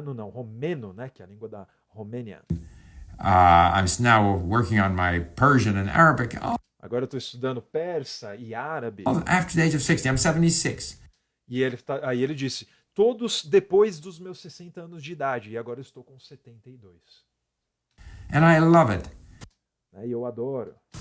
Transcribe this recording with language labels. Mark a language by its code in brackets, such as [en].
[pt] Romeno, né? Que é a língua da Romênia. [en] I'm now working on my Persian and Arabic. [pt] Agora eu estou estudando persa e árabe. [en] After the age of 60, I'm 76. [pt] E aí ele disse, todos depois dos meus 60 anos de idade, e agora eu estou com 72. [en] And I love it. [pt] E eu adoro.